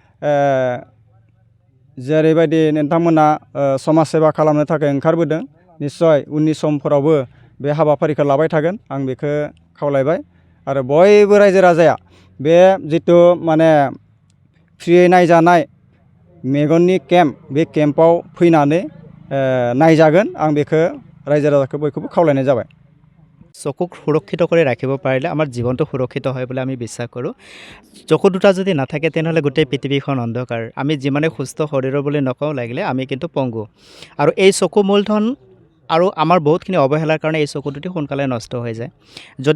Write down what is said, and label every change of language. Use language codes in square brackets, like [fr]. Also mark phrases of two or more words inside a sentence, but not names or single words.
[brx] जेरैबायदि नोंथांमोना समाज सेवा खालामनो थाखाय ओंखारबोदों निस्सय उननि समफोरावबो बे हाबाफारिखौ लाबाय थागोन आं बेखौ खावलायबाय आरो बयबो रायजो राजाया बे जिथु माने फ्रियै नायजानाय मेगननि केम्प बे केम्पआव फैनानै नायजागोन आं बेखौ रायजो राजाखौ बयखौबो खावलायनाय जाबाय [as] চকুক সুৰক্ষিত কৰি ৰাখিব পাৰিলে আমাৰ জীৱনটো সুৰক্ষিত হয় বুলি আমি বিশ্বাস কৰোঁ চকু দুটা যদি নাথাকে তেনেহ'লে গোটেই পৃথিৱীখন অন্ধকাৰ আমি যিমানে সুস্থ শৰীৰৰ বুলি নকওঁ লাগিলে আমি কিন্তু পংগু আৰু এই চকু মূলধন আৰু আমাৰ বহুতখিনি অৱহেলাৰ কাৰণে এই চকু দুটি সোনকালে নষ্ট হৈ যায় যদি